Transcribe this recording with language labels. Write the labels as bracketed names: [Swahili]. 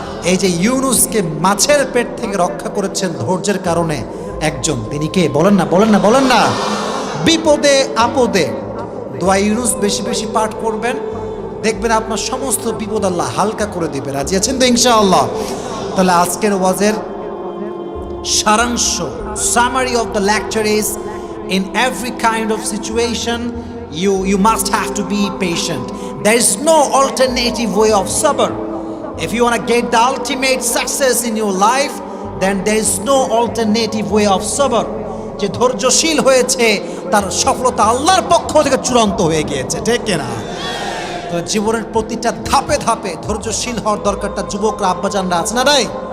[Bangla] এই যে ইউনুসকে মাছের পেট থেকে রক্ষা করেছেন ধৈর্যের কারণে একজন, তিনি কে? বলেন না, বলেন না, বলেন না। বিপদে আপদে দোয়া ইউনুস বেশি বেশি পাঠ করবেন, দেখবেন আপনার সমস্ত বিপদ আল্লাহ হালকা করে দিবে। রাজি আছেন তো ইনশাআল্লাহ? তাহলে আজকের ওয়াজের সারাংশ, [English] Summary of the lecture is, in every kind of situation you must have to be patient. There is no alternative way of sabr. If you want to get the ultimate success in your life, then there is no alternative way of sabr. [Bangla] যে ধৈর্যশীল হয়েছে তার সফলতা আল্লাহর পক্ষ থেকে চূড়ান্ত হয়ে গিয়েছে, ঠিক কিনা? তো জীবনের প্রতিটা ধাপে ধাপে ধৈর্যশীল হওয়ার দরকারটা যুবকরা, আব্বাজানরা আছে না রাই?